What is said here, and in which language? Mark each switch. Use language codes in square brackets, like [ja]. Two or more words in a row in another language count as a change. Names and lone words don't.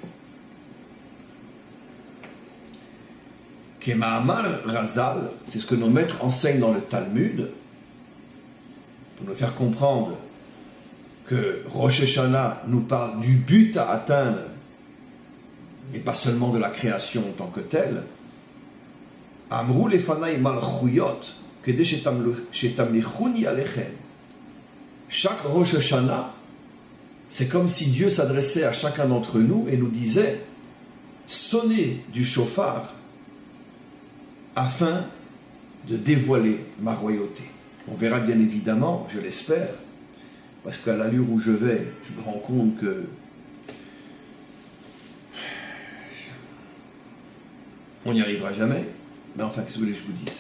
[he] כמאמר חז"ל, [fr] c'est ce que nos maîtres enseignent dans le Talmud, pour nous faire comprendre que Rosh Hashanah nous parle du but à atteindre, et pas seulement de la création en tant que telle. [he] אמרו לפני מלכויות, כדי שתמליכוני עליכם. [fr] Chaque Rosh Hashanah, c'est comme si Dieu s'adressait à chacun d'entre nous et nous disait « Sonnez du chauffard afin de dévoiler ma royauté. » On verra bien évidemment, je l'espère, parce qu'à l'allure où je vais, je me rends compte que on n'y arrivera jamais, mais enfin, qu'est-ce que vous voulez que je vous dise?